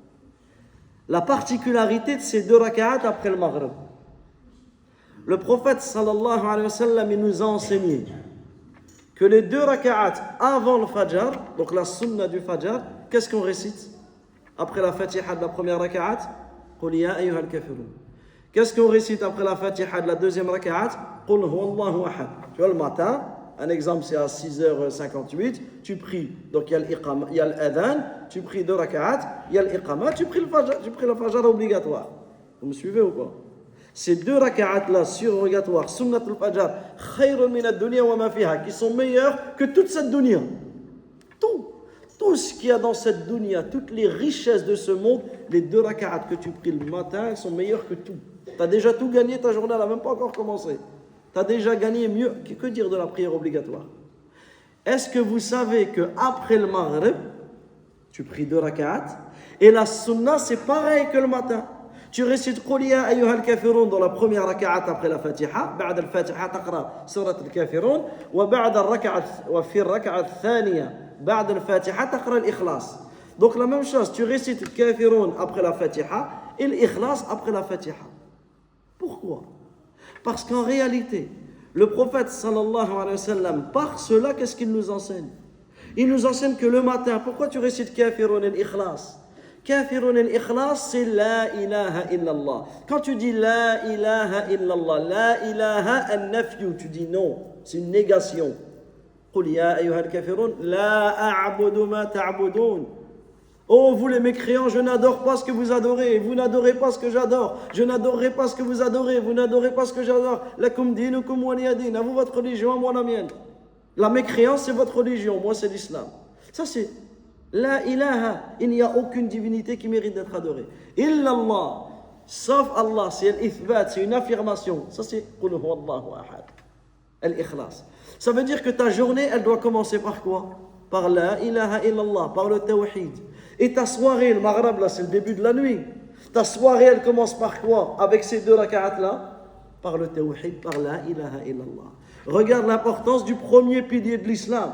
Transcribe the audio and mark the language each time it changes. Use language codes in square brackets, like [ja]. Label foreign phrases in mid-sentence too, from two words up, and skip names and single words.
[fr] La particularité de ces 2 raka'at après le maghrib. Le prophète [ar] صلى الله عليه وسلم, [fr] il nous a enseigné que les 2 raka'at avant le fajr, donc la sunna du fajr, qu'est-ce qu'on récite? Après la fatiha de la première raka'at, [ar] قل يا أيها الكافرون. [fr] Qu'est-ce qu'on récite après la fatiha de la deuxième raka'at? [ar] قل هو الله أحد. [fr] Tu vois, le matin, un exemple, c'est à 6h58, tu pries, donc il y a l'adhan, tu pries 2 raka'at, il y a l'iqama, tu pries le fajr obligatoire. Vous me suivez ou pas? Ces 2 raka'at-là, surrogatoires, [ar] سنة الفجر، خير من الدنيا وما فيها, [fr] qui sont meilleurs que toute cette dunya. Tout ce qu'il y a dans cette dunya, toutes les richesses de ce monde, les 2 raka'at que tu pries le matin, elles sont meilleures que tout. Tu as déjà tout gagné, ta journée n'a même pas encore commencé. Tu as déjà gagné mieux. Que dire de la prière obligatoire? Est-ce que vous savez qu'après le maghrib, tu pries 2 raka'at, et la sunna, c'est pareil que le matin. Tu récites [ar] قل يا أيها الكافرون [fr] dans la première raka'at après la fatiha, [ar] بعد الفاتحة تقرأ سورة الكافرون, وبعد الركعة وفي الركعة الثانية بعد الفاتحة تقرأ الإخلاص. [fr] Donc la même chose, tu récites le kafirun après la fatiha et l'ikhlas après la fatiha. Pourquoi? Parce qu'en réalité, le prophète [ar] صلى الله عليه وسلم, [fr] par cela, qu'est-ce qu'il nous enseigne? Il nous enseigne que le matin, pourquoi tu récites kafirun et l'ikhlas? [ar] الكافرون الإخلاص, c'est لا إله إلا الله. [fr] Quand tu dis [ar] لا إله إلا الله، لا إله النفي, [fr] tu dis non, c'est une négation. [ar] قل يا أيها الكافرون، لا أعبد ما تعبدون. [fr] Oh, vous les mécréants, je n'adore pas ce que vous adorez, vous n'adorez pas ce que j'adore, je n'adorerai pas ce que vous adorez, vous n'adorez pas ce que j'adore. [ar] لكم دينكم ولي دين, [fr] à vous votre religion, à moi la mienne. La mécréance, c'est votre religion, moi c'est l'islam. Ça c'est [ar] لا إله, [fr] il n'y a aucune divinité qui mérite d'être adorée. Illallah, sauf Allah, c'est l'ithbat, c'est une affirmation. Ça c'est [ar] قل هو الله أحد, [fr] al-ikhlas. Ça veut dire que ta journée, elle doit commencer par quoi? Par [ar] لا إله إلا الله, [fr] par le tawhid. Et ta soirée, le maghrib là, c'est le début de la nuit. Ta soirée, elle commence par quoi? Avec ces 2 raka'at là? Par le tawhid, par [ar] لا إله إلا الله. [fr] Regarde l'importance du premier pilier de l'islam.